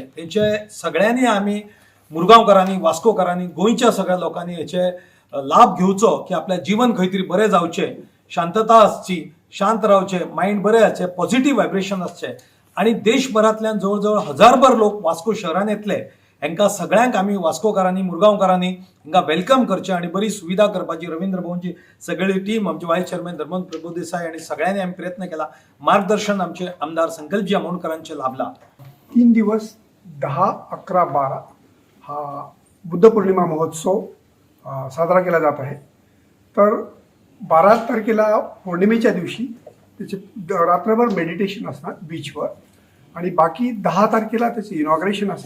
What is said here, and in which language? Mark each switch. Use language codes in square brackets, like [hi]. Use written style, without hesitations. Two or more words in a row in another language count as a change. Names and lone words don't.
[kok] तेंचे सगळ्यांनी आमी मुरगांवकारांनी, वास्कोकारांनी, गोंयच्या सगळ्या लोकांनी हेचे लाभ घेवचो की आपल्या जीवन खंय तरी बरें जावचें, शांतता आसची, शांत रावचे, माइंड बरें आसचे, [en] positive vibration [kok] आसचे आणि देशभरांतल्यान जवळजवळ 1000 लोक वास्को शहरान येतले. हांकां सगळ्यांक आमी वास्कोकारांनी, मुरगांवकारांनी हांकां वेलकम करचें आणि बरी सुविधा करपाची रवींद्र भवनची सगळी टीम, आमचे [en] vice chairman [kok] धर्मंत प्रभुदेसाय आणि सगळ्यांनी आमी प्रयत्न केला. मार्गदर्शन आमचे आमदार संकल्पजी अमोणकरांचे लाभला. [mr] 3 दिवस 10, 11, 12 हा बुद्ध पौर्णिमा महोत्सव साजरा केला जात आहे. तर 12 तारखेला पौर्णिमेच्या दिवशी त्याचे रात्रभर मेडिटेशन असणार बीचवर आणि बाकी 10 तारखेला त्याचे इनॉग्रेशन असेल.